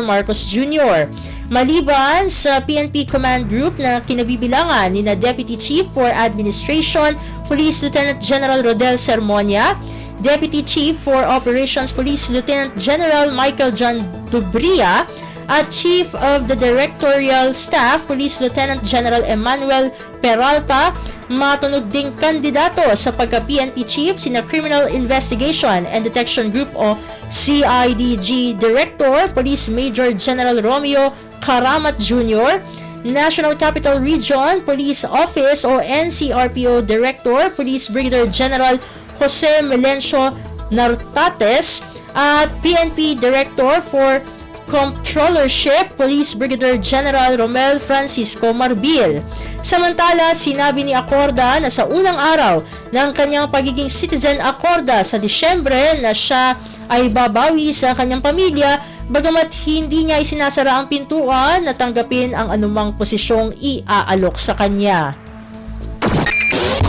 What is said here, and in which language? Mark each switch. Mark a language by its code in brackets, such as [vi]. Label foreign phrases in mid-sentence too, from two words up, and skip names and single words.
[tl] Marcos Jr. Maliban sa PNP Command Group na kinabibilangan ni na Deputy Chief for Administration Police Lieutenant General Rodel Sermonia, Deputy Chief for Operations Police Lieutenant General Michael John Dubria, at Chief of the Directorial Staff Police Lieutenant General Emmanuel Peralta, matunog ding kandidato sa pagka-PNP Chief sina Criminal Investigation and Detection Group o CIDG Director Police Major General Romeo Karamat Jr., National Capital Region Police Office o NCRPO Director Police Brigadier General Jose Melencio Nartates, at PNP Director for Comptrollership Police Brigadier General Romel Francisco Marbil. Samantala, sinabi ni Acorda na sa unang araw ng kanyang pagiging citizen Acorda sa Disyembre na siya ay babawi sa kanyang pamilya, bagamat hindi niya isinasara ang pintuan na tanggapin ang anumang posisyong iaalok sa kanya.